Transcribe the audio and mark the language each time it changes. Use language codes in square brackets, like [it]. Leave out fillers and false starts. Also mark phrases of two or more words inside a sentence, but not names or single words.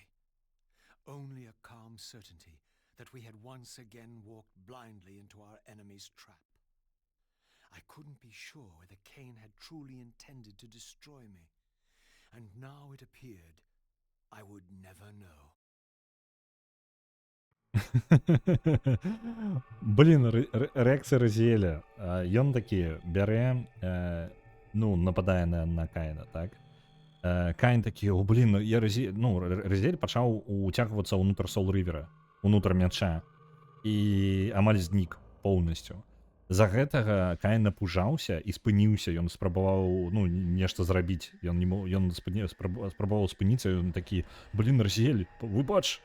[en] Only a calm certainty that we had once again walked blindly into our enemy's trap. I couldn't be sure whether Cain had truly intended to destroy me, and now it appeared I would never know. [uk] Блін, реакція Розіеля. [be] Ён такі бярэ, ну, нападае на Каіна, так? Каін такі, о, блін, я Розіель пачаў уцягвацца ўнутр Соул-Рывера, унутр мяча, і амаль знік поўнасцю. За гэтага Каін напужаўся і спыніўся, ён спрабаваў, ну, нешта зрабіць, ён спрабаваў спыніцца, ён такі, блін, Розіель, выбач.